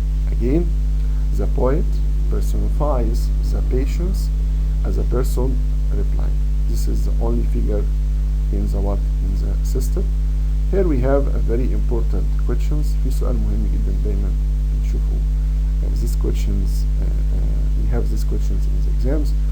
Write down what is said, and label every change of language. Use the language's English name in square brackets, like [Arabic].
[English] Again, the poet personifies the patient as a person replying. This is the only figure in the what? In the system. Here we have a very important questions. [Arabic] في سؤال مهم جدا دايما نشوفه. [English] These questions we have these questions in the exams.